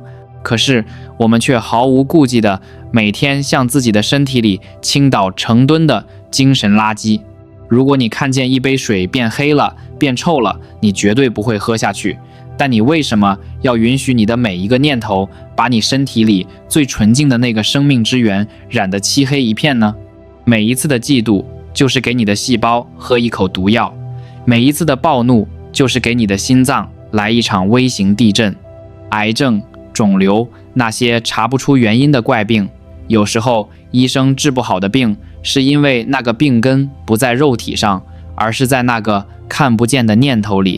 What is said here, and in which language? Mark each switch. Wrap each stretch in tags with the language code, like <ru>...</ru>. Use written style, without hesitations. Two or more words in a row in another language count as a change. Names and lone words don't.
<zh>可是我們卻毫無顧忌地每天向自己的身體裡傾倒成噸的精神垃圾。如果你看見一杯水變黑了，變臭了，你絕對不會喝下去。但你為什麼要允許你的每一個念頭，把你身體裡最純淨的那個生命之源染得漆黑一片呢？每一次的嫉妒，就是給你的細胞喝一口毒藥；每一次的暴怒，就是給你的心臟來一場微型地震。癌症、腫瘤，那些查不出原因的怪病，有時候醫生治不好的病，是因為那個病根不在肉體上，而是在那個看不見的念頭裡。</zh>